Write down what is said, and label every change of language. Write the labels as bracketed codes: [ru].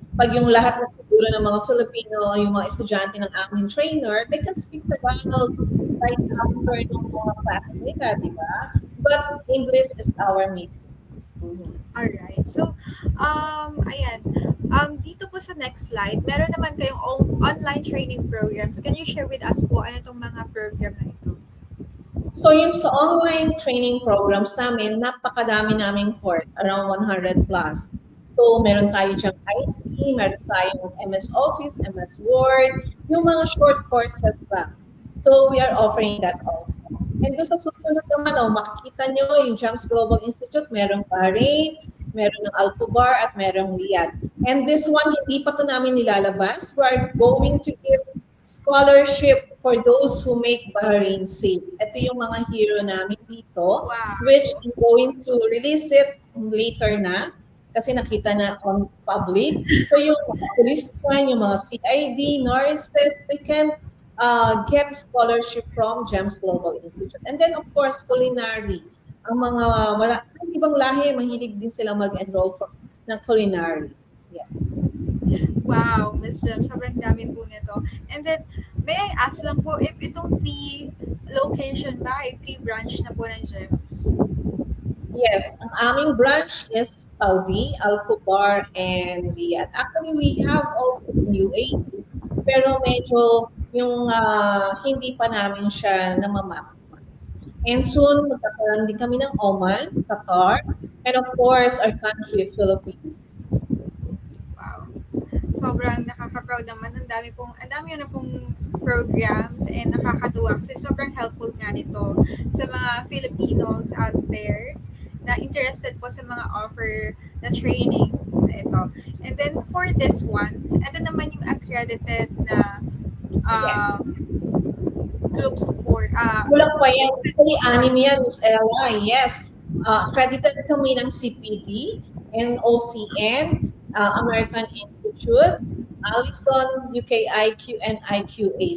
[tl] pag yung lahat na siguro ng mga Filipino, yung mga estudyante ng aming trainer, [en] they can speak Tagalog right after [tl] ng mga class nila, di ba? [en] But English is our medium. Mhm. [tl] Alright. So, ayan. [en] Dito po sa next slide, [tl] meron naman kayong online training programs. [en] Can you share with us [tl] po ano itong mga program na ito? So yung sa online training programs namin, napakadami naming course, around 100 plus. So meron tayo diyang IT, meron tayong MS Office, MS Word, yung mga short courses lang. [en] So we are offering that also. [tl] And doon sa susunod naman, makikita nyo yung Gems Global Institute, merong Bahrain, meron ng Alcobar, at merong Riyadh. [en] And this one, [tl] hindi pa to namin nilalabas. [en] We are going to give scholarship for those who make Bahrain safe. [tl] Ito yung mga hero namin dito, Wow. [en] which I'm going to release it later [tl] na kasi nakita na [en] on public. [tl] So yung mga policemen, yung mga [en] CID, nurses, they can get scholarship from Gems Global Institute. And then of course, culinary. [tl] Ang mga ibang lahi, mahilig din sila mag-enroll for ng culinary. [en] Yes. [tl] Wow, Miss Jem, sobrang dami po nito. And then, [en] may I ask [tl] lang po if itong 3 location ba ay 3 branch na po ng Gems? Yes, ang aming branch is Saudi, Al-Kubar, and Riyadh. [en] Actually, we have also in UAE, [tl] pero medyo yung hindi pa namin siya na-maximize. And soon, magkakaroon din kami ng Oman, Qatar, and of course, [en] our country, [tl] Philippines. Wow. Sobrang nakaka-proud naman. Ang dami na pong programs and nakakatuwa kasi sobrang helpful nga nito sa mga Filipinos [en] out there [tl] na interested po sa mga offer na training na ito. And then for this one, ito naman yung accredited na groups for Kulang pa yan. Actually, anim yan, Ms. Ella. Yes. Accredited kami ng CPD, NOCN, American Institute, Allison, UKIQ, and IQA.